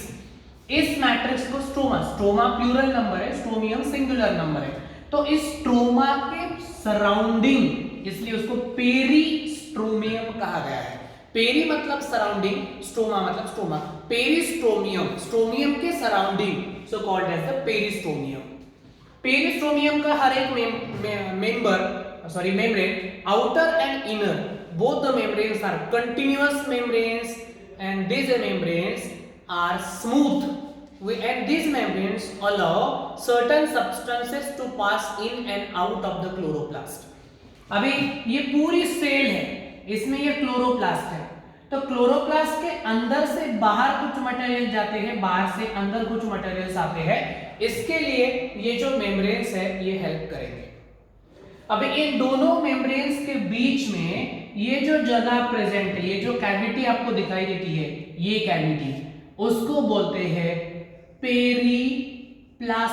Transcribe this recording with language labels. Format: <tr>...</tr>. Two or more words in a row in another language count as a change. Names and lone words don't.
<hi>इस मैट्रिक्स को स्ट्रोमा, स्ट्रोमा</hi> <en>plural number</en> <hi>है, स्ट्रोमियम</hi> <en>singular number</en> <hi>है, तो इस स्ट्रोमा के सराउंडिंग इसलिए उसको पेरिस्ट्रोमियम कहा गया है. पेरी मतलब सराउंडिंग, स्ट्रोमा मतलब स्ट्रोमा, पेरिस्ट्रोमियम, स्ट्रोमियम के सराउंडिंग,</hi> <en>so called as the peristromium.</en> <hi>पेरिस्ट्रोमियम का हर एक</hi> <en>membrane, outer and inner, both the membranes are continuous membranes and these membranes are smooth. And these membranes allow certain substances to pass in and out of the chloroplast.</en> <hi>अभी ये पूरी सेल है, इसमें ये क्लोरोप्लास्ट है, तो क्लोरोप्लास्ट के अंदर से बाहर कुछ मटेरियल जाते हैं, बाहर से अंदर कुछ मटेरियल्स आते हैं. इसके लिए ये जो मेम्ब्रेन्स है ये हेल्प करेंगे. अभी इन दोनों मेम्ब्रेन्स के बीच में ये जो जगह प्रेजेंट है, ये जो कैविटी आपको दिखाई देती है, ये कैविटी, उसको बोलते हैं पेरीप्लास्टिडल.</hi>